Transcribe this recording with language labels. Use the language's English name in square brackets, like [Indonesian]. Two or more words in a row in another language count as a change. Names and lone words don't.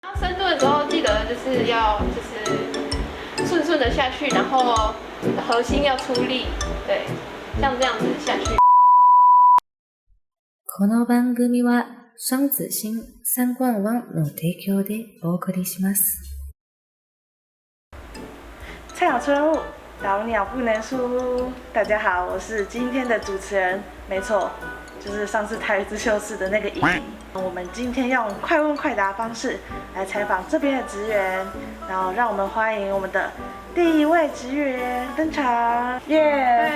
[Chinese] 然后深蹲的时候，记得就是要顺顺的下去，然后核心要出力，对，像这样子下去。 [Japanese] この番組は双子星三冠王の提供でお送りします。 [Chinese] 菜鸟出任务，老鸟不能输。大家好，我是今天的主持人，没错，就是上次台语自修室的那个怡怡。我们今天要用快问快答方式来采访这边的职员，然后让我们欢迎我们的第一位职员登场，耶！